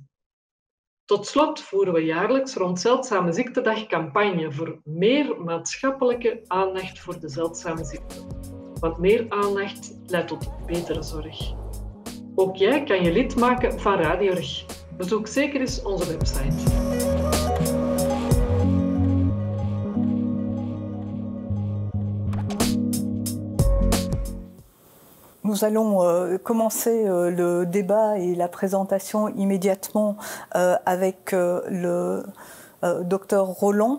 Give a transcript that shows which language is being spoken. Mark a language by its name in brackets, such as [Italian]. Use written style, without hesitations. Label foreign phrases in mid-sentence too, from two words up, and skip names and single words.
[Dutch] Tot slot voeren we jaarlijks rond Zeldzame Ziektedag campagne voor meer maatschappelijke aandacht voor de zeldzame ziekte. Want meer aandacht leidt tot betere zorg. Ook jij kan je lid maken van RadiOrg. Bezoek zeker eens onze website. [French] Nous allons commencer le débat et la présentation immédiatement avec le docteur Roland.